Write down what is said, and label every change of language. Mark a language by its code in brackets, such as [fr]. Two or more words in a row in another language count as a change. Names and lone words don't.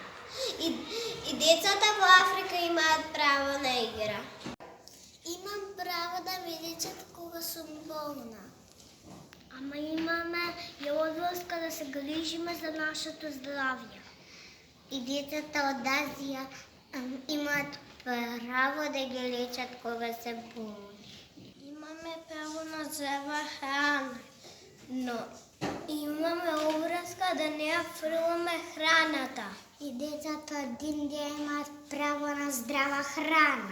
[bg] И децата в Африка имат право на игра. Имам право да ме лечат, кога съм болна. Ама имаме и обвързка да се грижиме за нашето здраве. И децата от Азия имат право да ги лечат, кога се болни. Имаме право на здрава храна, но имаме обвързка да не фриламе храната. И децата един ден имат право на здрава храна.